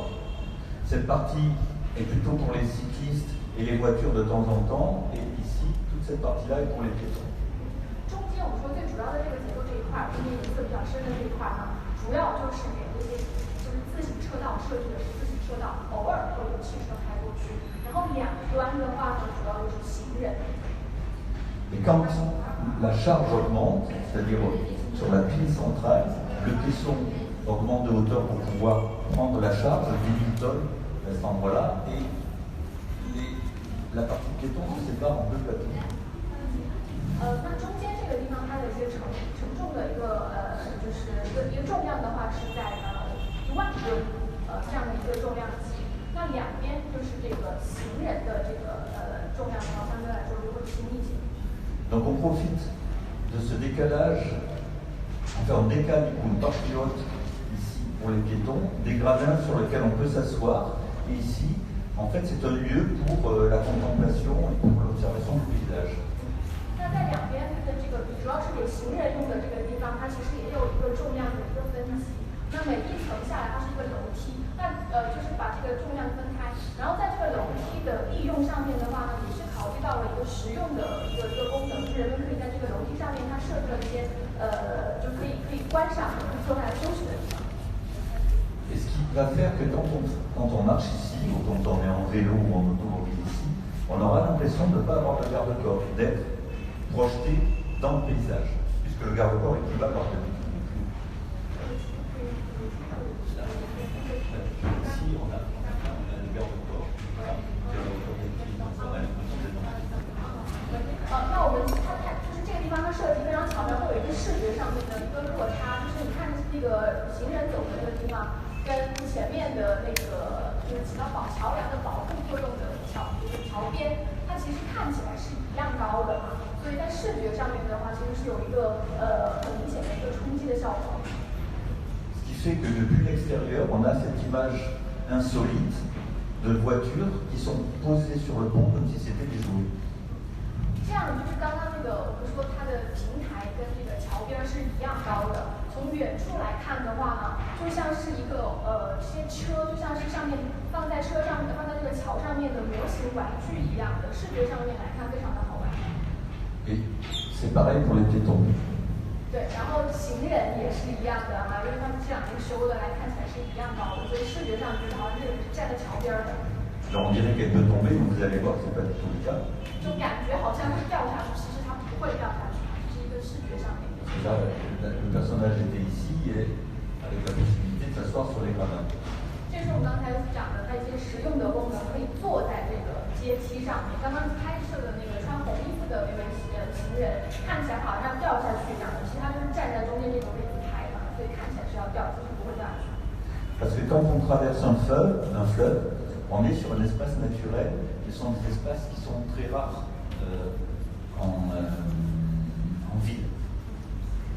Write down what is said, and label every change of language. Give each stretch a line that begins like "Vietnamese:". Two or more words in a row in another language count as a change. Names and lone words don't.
French: Cette partie est plutôt pour les cyclistes et les voitures de temps en temps, et ici, toute cette partie-là est pour les piétons.
Chinese: 中间我们说最主要的这个结构这一块，中间颜色比较深的这一块呢，主要就是给这些就是自行车道设置的是自行车道，偶尔会有汽车开过去，然后两端的话呢，主要就是行人。
French: Et quand la charge augmente, c'est-à-dire sur la pile centrale, le caisson augmente de hauteur pour pouvoir prendre la charge, 10 tonnes à cet endroit-là, et la partie piéton se sépare en deux plateaux.
Chinese: 那中间这个地方它的一个承重的一个就是一个重量的话是在1万吨这样的一个重量级。那两边就是这个行人的这个重量的话，相对来说就会轻一些。
French: Donc on profite de ce décalage, enfin on décale une partie haute ici pour les piétons, des gradins sur lesquels on peut s'asseoir, et ici, en fait c'est un lieu pour la contemplation et pour l'observation du paysage.
Chinese: 那在两边的这个主要是给行人用的这个地方，它其实也有一个重量的一个分级。那每一层下来它是一个楼梯，那就是把这个重量分开，然后在这个楼梯的利用上面的话呢，也是考虑到了一个实用的一个功能，就是人们可以在这个楼梯上面，它设置了一些就可以观赏、可以坐下来休息的地方。
French: Et ce qui va faire que quand on marche ici, ou quand on est en vélo ou en automobile ici, on aura l'impression de ne pas avoir le garde-corps, d'être projeté dans le paysage, puisque le garde-corps est plus bas par le Ici, on a le garde-corps, voilà, qui est la hauteur des pieds, donc on a l'impression d'être dans le paysage.
Chinese: 那我们看就是这个地方它设计非常巧妙，会有一个视觉上面的一个落差，就是你看那个行人走的那个地方，跟前面的那个就是起到桥梁的保护作用的桥边，它其实看起来是一样高的嘛，所以在视觉上面的话，其实是有一个很明显的一个冲击的效果。
French: Ce qui fait que depuis l'extérieur, on a cette image insolite de voitures qui sont posées sur le pont comme si c'était des jouets.
Chinese: 这样就是刚刚那个我们说它的平台跟这个桥边是一样高的，从远处来看的话呢，就像是一个这些车就像是上面放在车上面放在这个桥上面的模型玩具一样的，视觉上面来看非常的好玩。
French: Et c'est pareil pour les piétons.
Chinese: 对，然后行人也是一样的啊，因为他们这两天修的，来看起来是一样高的，所以视觉上觉得好像这个是站在桥边的。
French: Alors on dirait qu'elle peut tomber, mais vous allez voir que ce n'est pas du tout le cas.
Chinese: 就感觉好像会掉下去，其实它不会掉下去，这是一个视觉上面的。
French: Là, le personnage était ici et avec la possibilité de s'asseoir sur les gradins.
Chinese: 这是我们刚才讲的它一些实用的功能，可以坐在这个阶梯上面。刚刚拍摄的那个穿红衣服的那位行人，看起来好像掉下去一样的，其实他就是站在中间这个位置拍的，所以看起来是要掉，其实不会掉下去。
French: Parce que quand on traverse un fleuve, on est sur un espace naturel, et ce sont des espaces qui sont très rares en ville.